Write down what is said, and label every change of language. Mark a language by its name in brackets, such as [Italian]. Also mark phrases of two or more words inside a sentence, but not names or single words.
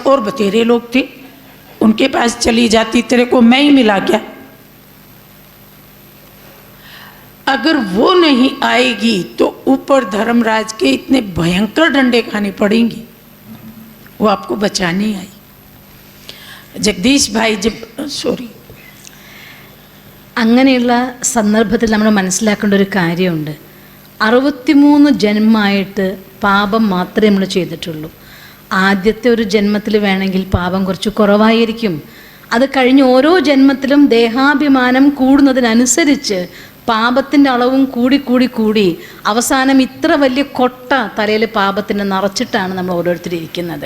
[Hindi] और बतेरे लोग थे, उनके पास चली जाती, तेरे को मैं ही मिला क्या? अगर वो नहीं आएगी तो ऊपर धर्मराज के इतने भयंकर डंडे खाने पड़ेंगे, वो आपको बचाने आई। जगदीश भाई [Malayalam] അങ്ങനെയുള്ള സന്ദർഭത്തിൽ നമ്മൾ മനസ്സിലാക്കേണ്ട ഒരു കാര്യമുണ്ട്. 63 ജന്മമായിട്ട് പാപം മാത്രമേ നമ്മൾ ചെയ്തിട്ടുള്ളൂ. ആദ്യത്തെ ഒരു ജന്മത്തിൽ വേണമെങ്കിൽ പാപം കുറച്ച് കുറവായിരിക്കും. അത് കഴിഞ്ഞ് ഓരോ ജന്മത്തിലും ദേഹാഭിമാനം കൂടുന്നതിനനുസരിച്ച് പാപത്തിൻ്റെ അളവും കൂടി അവസാനം ഇത്ര വലിയ കൊട്ട തലയിൽ പാപത്തിനെ നിറച്ചിട്ടാണ് നമ്മൾ ഓരോരുത്തരും ഇരിക്കുന്നത്.